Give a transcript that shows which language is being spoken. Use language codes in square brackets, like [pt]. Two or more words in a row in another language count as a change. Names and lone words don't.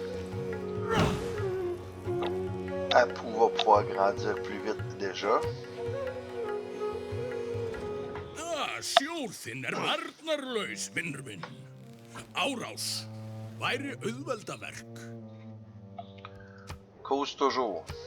[fr] Apu va pouvoir grandir plus vite déjà. [is] Sjór þinn varnarlaus, vinnur minn. Árás væri auðveldaverk. [fr] Cause toujours.